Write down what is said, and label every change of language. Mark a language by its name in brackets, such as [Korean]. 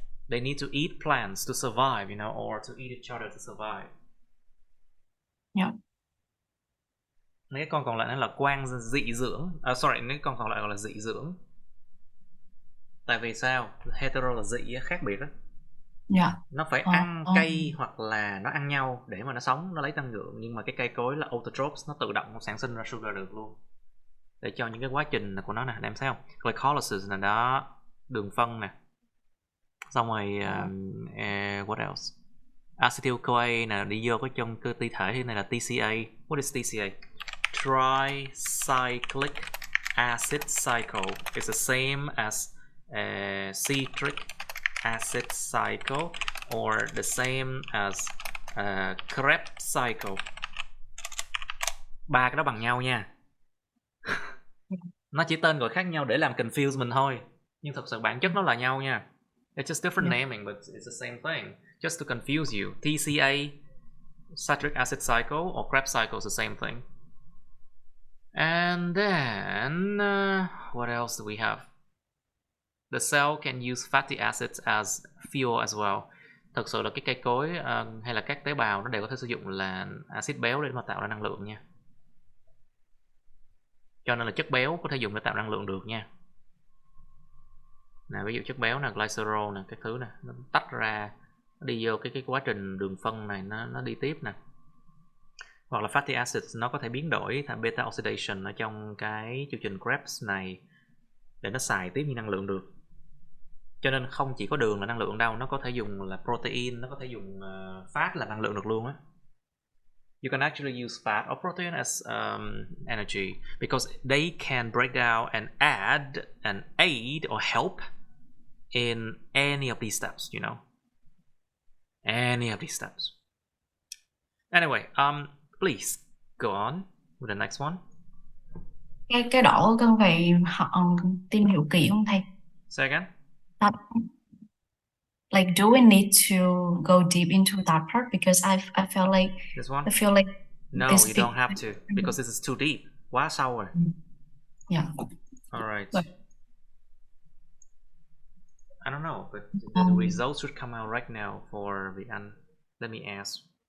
[English] They need to eat plants to survive, you know, or to eat each other to survive. Yeah. [Vietnamese] Cái con còn lại nó là quang dị dưỡng. Cái con còn lại gọi là dị dưỡng. Tại vì sao? Hetero là dị, khác biệt đó. Yeah. Nó phải ăn cây hoặc là nó ăn nhau để mà nó sống, nó lấy năng lượng. Nhưng mà cái cây cối là autotrophs, nó tự động nó sản sinh ra sugar được luôn. Để cho những cái quá trình của nó nè, em thấy không? Glycolysis là đó, đường phân nè. Xong rồi [English] what else? [Vietnamese] Acetyl CoA nè, đi vô cái trong cơ ti thể. Thế này là [English] TCA. What is TCA? Tricyclic acid cycle. It's the same as citric acid cycle or the same as Krebs cycle. [Vietnamese] Ba cái đó bằng nhau nha. Nó chỉ tên gọi khác nhau để làm confuse mình thôi, nhưng thật sự bản chất nó là nhau nha. [English] It's just different naming, but it's the same thing. Just to confuse you. TCA, citric acid cycle, or Krebs cycle is the same thing. And then what else do we have? The cell can use fatty acids as fuel as well. [Vietnamese] Thật sự là cái cây cối hay là các tế bào nó đều có thể sử dụng là axit béo để mà tạo ra năng lượng nha. Cho nên là chất béo có thể dùng để tạo năng lượng được nha. Nè, ví dụ chất béo nè, glycerol nè, các thứ nè, nó tách ra, nó đi vô cái quá trình đường phân này, nó đi tiếp nè. hoặc là fatty acids nó có thể biến đổi thành beta oxidation ở trong cái chương trình Krebs này để nó xài tiếp như năng lượng được. Cho nên không chỉ có đường là năng lượng đâu, nó có thể dùng là protein, nó có thể dùng fat là năng lượng được luôn á. [English] You can actually use fat or protein as energy because they can break down and add and aid or help in any of these steps, you know. Any of these steps. Anyway, please go on with the next one. [Vietnamese] Cái đỏ cần phải tìm hiểu kỹ không thầy? [English] Say again? Like, do we need to go deep into that part? Because I felt like This one? I feel like No, this you don't have to because this is too deep. [Vietnamese] Quá sâu rồi. Yeah. [English] All right. But, I don't know, but the results should come out right now for the Anh. Let me ask.